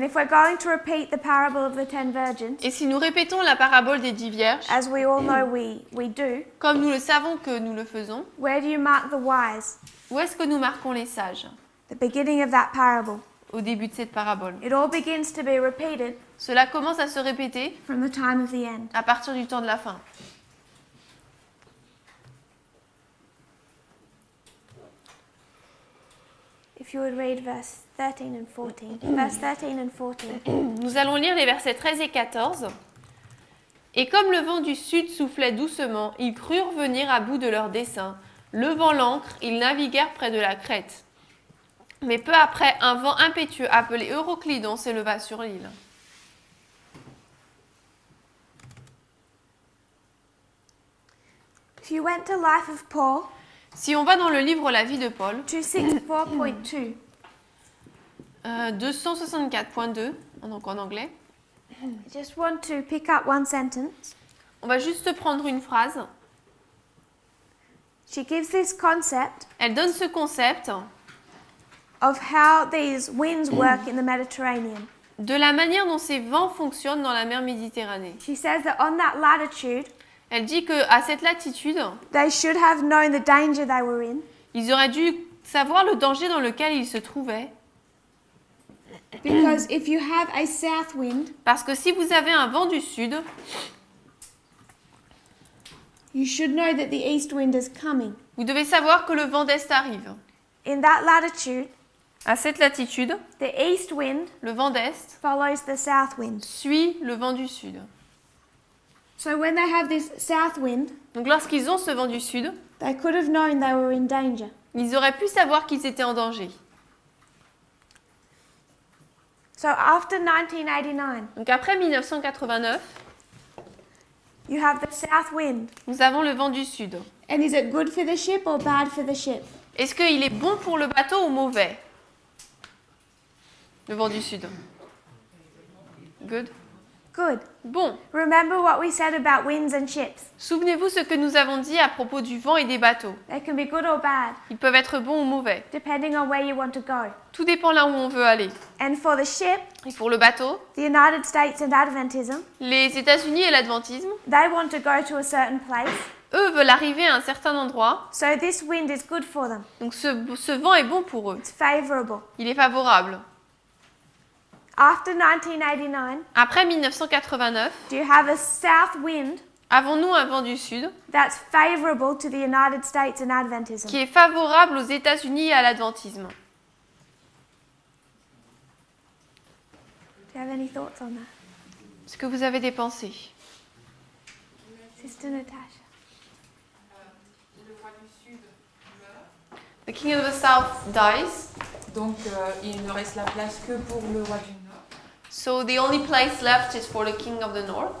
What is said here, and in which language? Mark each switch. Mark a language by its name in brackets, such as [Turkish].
[English] And if we're going to repeat the parable of the 10 virgins, [French] Et si nous répétons la parabole des 10 vierges, [English] as we all know we do, [French] comme nous le savons que nous le faisons, [English] where do you mark the wise? [French] où est-ce que nous marquons les sages? [English] The beginning of that parable. [French] Au début de cette parabole. [English] It all begins to be repeated [French] Cela commence à se répéter [English] from the time of the end. [French] à partir du temps de la fin. [English] If you would read verse 13 and 14. Verse 13 and 14. [French] Nous allons lire les versets 13 et 14. Et comme le vent du sud soufflait doucement, ils crurent venir à bout de leur dessein. Levant l'ancre, ils naviguèrent près de la Crète. Mais peu après, un vent impétueux appelé Euroclydon s'éleva sur l'île. [English] If you went to Life of Paul, [French] Si on va dans le livre La vie de Paul, [English] 264.2, [French] 264.2, donc en anglais, [English] I just want to pick up one sentence. [French] on va juste prendre une phrase. [English] She gives this concept [French] Elle donne ce concept [English] of how these winds work in the Mediterranean. [French] de la manière dont ces vents fonctionnent dans la mer Méditerranée. [English] She says that on that latitude, [French] Elle dit qu'à cette latitude, [English] they should have known the danger they were in, [French] ils auraient dû savoir le danger dans lequel ils se trouvaient. [English] because if you have a south wind, [French] Parce que si vous avez un vent du sud, [English] you should know that the east wind is coming. [French] vous devez savoir que le vent d'est arrive. [English] In that latitude, [French] À cette latitude, [English] the east wind [French] le vent d'est [English] follows the south wind. [French] suit le vent du sud. [English] So when they have this south wind, [French] Donc lorsqu'ils ont ce vent du sud, [English] they could have known they were in danger. [French] ils auraient pu savoir qu'ils étaient en danger. [English] So after 1989, [French] Donc après 1989, [English] you have the south wind. [French] nous avons le vent du sud. [English] And is it good for the ship or bad for the ship? [French] Est-ce qu'il est bon pour le bateau ou mauvais? Le vent du sud. [English] Good. Good. [French] Bon. [English] Remember what we said about winds and ships. [French] Souvenez-vous ce que nous avons dit à propos du vent et des bateaux. [English] They can be good or bad, [French] Ils peuvent être bons ou mauvais. [English] depending on where you want to go. [French] Tout dépend là où on veut aller. [English] And for the ship, [French] Et pour le bateau, [English] the United States and Adventism, [French] les États-Unis et l'adventisme, [English] they want to go to a certain place. [French] eux veulent arriver à un certain endroit. [English] So this wind is good for them. [French] Donc ce vent est bon pour eux. [English] It's favorable. [French] Il est favorable. [English] After 1989, [French] Après 1989, [English] do you have a south wind [French] avons-nous un vent du sud [English] that's favorable to the United States and Adventism? [French] qui est favorable aux États-Unis et à l'adventisme? [English] Do you have any thoughts on that? [French] Est-ce que vous avez des pensées? [English] Sister Natasha. [French] Le roi du Sud meurt. [English] The king of the south dies. [French] Donc il ne reste la place que pour le roi du Nord. [English] So the only place left is for the king of the north.